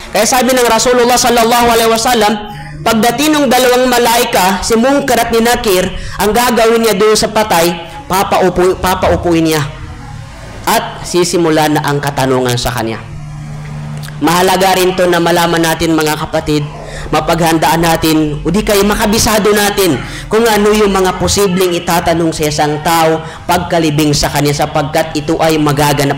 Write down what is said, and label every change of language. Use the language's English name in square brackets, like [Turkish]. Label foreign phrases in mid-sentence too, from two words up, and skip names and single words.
[Filipino] Kaya sabi ng Rasulullah [Arabic] صلى الله عليه وسلم, [Filipino] pagdating ng dalawang malaika, si Munkar at ni Nakir, ang gagawin niya doon sa patay, papaupuin niya. At sisimulan na ang katanungan sa kanya. Mahalaga rin to na malaman natin mga kapatid, mapaghandaan natin, o di kayo makabisado natin kung ano yung mga posibleng itatanong sa isang tao pagkalibing sa kanya, sapagkat ito ay magaganap.